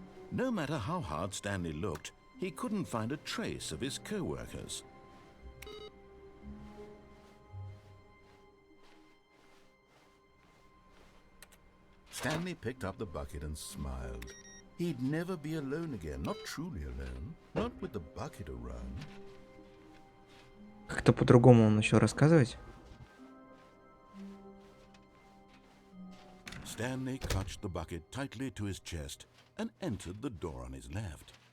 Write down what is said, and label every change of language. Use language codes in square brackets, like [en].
[en] No matter how hard Stanley looked, he couldn't find a trace of his co-workers. Stanley picked up the bucket and smiled. He'd never be alone again, not truly alone, not with the bucket around. [ru] Как-то по-другому он начал рассказывать. [en] Stanley clutched the bucket tightly to his chest and entered the door on his left.